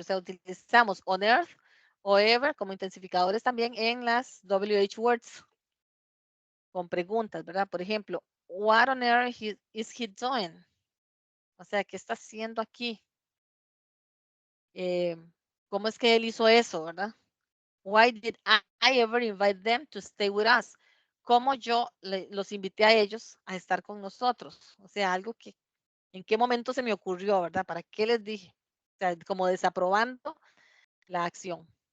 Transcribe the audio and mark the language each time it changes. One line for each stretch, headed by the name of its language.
Spanish: O sea, utilizamos on earth o ever como intensificadores también en las WH words. Con preguntas, ¿verdad? Por ejemplo,
English: what on earth is he doing?
Spanish: O sea, ¿qué está haciendo aquí? ¿Cómo es que él hizo eso, verdad?
English: Why did I ever invite them to stay with us?
Spanish: ¿Cómo yo los invité a ellos a estar con nosotros? O sea, algo que, ¿en qué momento se me ocurrió, verdad? ¿Para qué les dije? O sea, como desaprobando la acción.